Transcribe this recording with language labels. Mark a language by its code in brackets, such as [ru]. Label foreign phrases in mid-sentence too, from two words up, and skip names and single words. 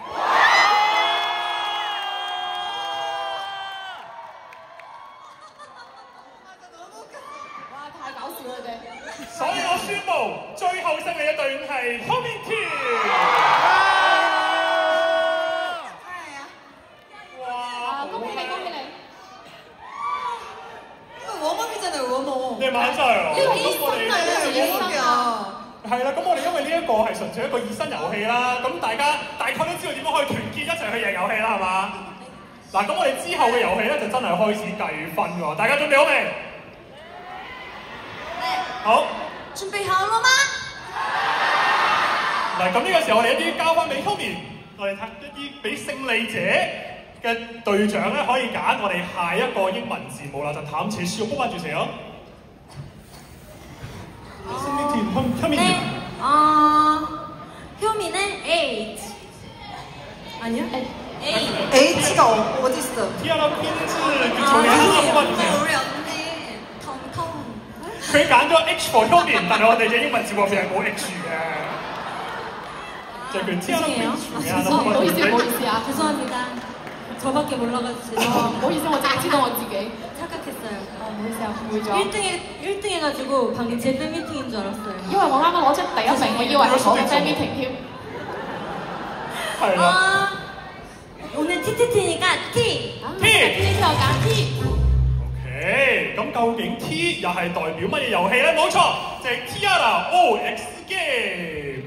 [yue] 哇！太搞笑啦你哋。所以我宣布最後勝利嘅隊伍係 [ko] 현민 팀。 [yue] 哇！恭喜你，恭喜你！ [ko] 이거 웜업이잖아요, 웜업. [yue] 你晚晒啊！呢個咁我哋 [ko] 웜업이야. [yue] 係啦，咁我哋因為呢一個係純粹一個熱身遊戲啦，咁大家大概都知道點樣可以團結一齊去贏遊戲啦，係嘛？嗱，咁我哋之後嘅遊戲咧就真係開始計分喎，大家準備好未？好。 준비好了嗎？嗱，咁呢個時候我哋一啲交翻俾 Tommy， 我哋睇一啲俾勝利者嘅隊長咧可以揀我哋下一個英文字母啦，就 [ko] 다음 제시어 뽑아주세요。 승리팀 현민 팀。 네. 효미는 H. 아니요? A. H가 어디 있어? 티아라 퀸즈 그 중에 하나 뽑아주세요。 우리 언니 텅텅. [yue] 佢揀咗 [en] H for Tommy， [yue] 但係我哋嘅英文字幕入邊係冇 H 嘅。 [ko] 就係佢 티아라 퀸즈 중에 하나 [yue] 唔好意思，唔好 [ko] 뽑아주세요。 [yue] 意思啊。 [ko] 죄송합니다. 저밖에 몰라가지고 [yue] 唔好意思，我淨係知道我自己。 [ko] 착각했어요. [yue] 唔好意思啊，誤會咗。 [ko] 1등 해가지고 방금 제 팬미팅인 줄 알았어요. [yue] 因為我啱啱攞出第一名，我以為係我嘅 [en] fan meeting [yue] 添。係啦。 [ko] 오늘 TTT니까 T. [yue] T。呢條揀 T。 OK，咁究竟 T 又係代表乜嘢遊戲咧？冇錯，就係 Tiara OX Game。